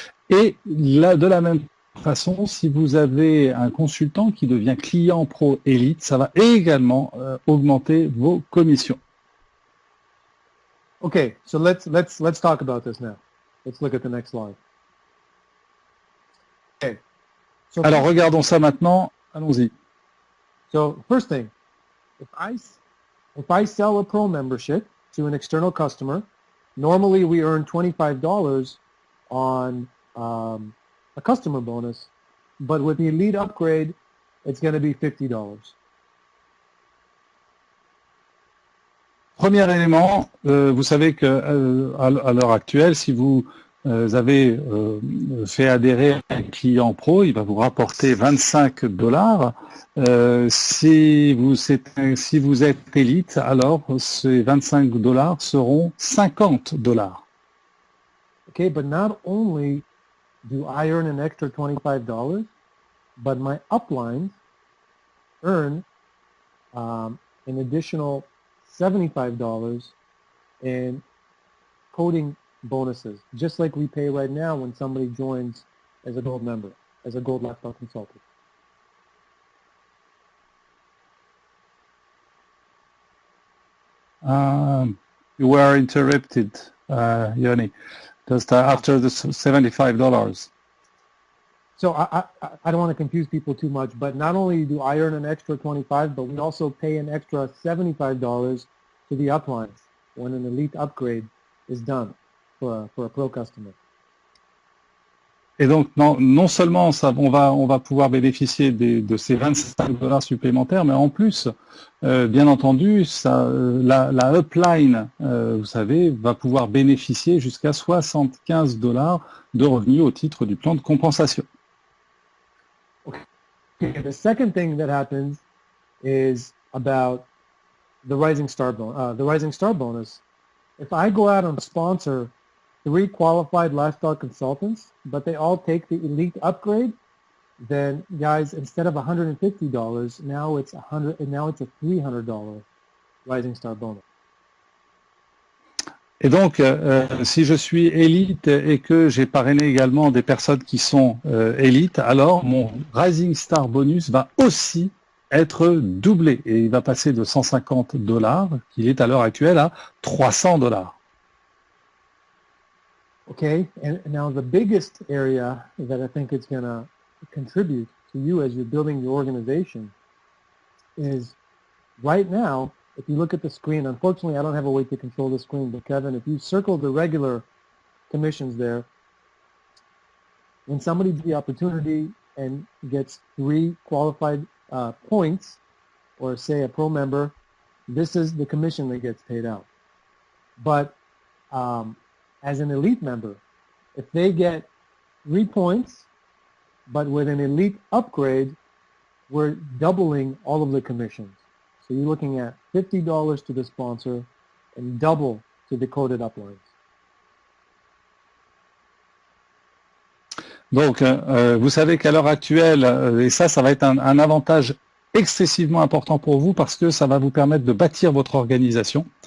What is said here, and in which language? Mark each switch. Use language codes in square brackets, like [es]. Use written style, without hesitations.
[fr] Et là, de la même façon, si vous avez un consultant qui devient client pro élite, ça va également augmenter vos commissions. [en] Okay, so let's talk about this now. Let's look at the next slide. Okay. So [fr] alors regardons ça maintenant, allons-y. [en] So first thing, if I sell a pro membership to an external customer, normally we earn $25 on a customer bonus, but with the Elite upgrade, it's going to be $50. [fr] Premier élément, vous savez que à l'heure actuelle, si vous avez fait adhérer un client pro, il va vous rapporter $25. Si vous êtes élite, alors ces $25 seront $50. [en] Okay, but not only do I earn an extra $25, but my uplines earn an additional $75 in coding bonuses, just like we pay right now when somebody joins as a gold member, as a gold lifestyle consultant. You were interrupted, Yoni, just after the $75. So I don't want to confuse people too much, but not only do I earn an extra $25, but we also pay an extra $75 to the uplines when an Elite upgrade is done for a pro customer. [fr] Et donc, non seulement on va pouvoir bénéficier de ces $25 supplémentaires, mais en plus, bien entendu, la upline, vous savez, va pouvoir bénéficier jusqu'à $75 de revenus au titre du plan de compensation. [en] Okay, the second thing that happens is about the Rising Star bonus. If I go out and sponsor 3 qualified lifestyle consultants, but they all take the Elite upgrade, then guys, instead of $150, now it's a $300 Rising Star bonus. [fr] Et donc, si je suis élite et que j'ai parrainé également des personnes qui sont élites, alors mon Rising Star bonus va aussi être doublé et il va passer de $150, qu'il est à l'heure actuelle, à $300. [en] Okay, and now the biggest area that I think it's going to contribute to you as you're building your organization is right now, if you look at the screen, unfortunately I don't have a way to control the screen, but Kevin, if you circle the regular commissions there, when somebody gets the opportunity and gets 3 qualified points, or say a pro member, this is the commission that gets paid out. But as an elite member, if they get 3 points, but with an elite upgrade, we're doubling all of the commissions. So you're looking at $50 to the sponsor and double to the coded uplines. [fr] Donc, vous savez qu'à l'heure actuelle, et ça va être un avantage excessivement important pour vous parce que ça va vous permettre de bâtir votre organisation.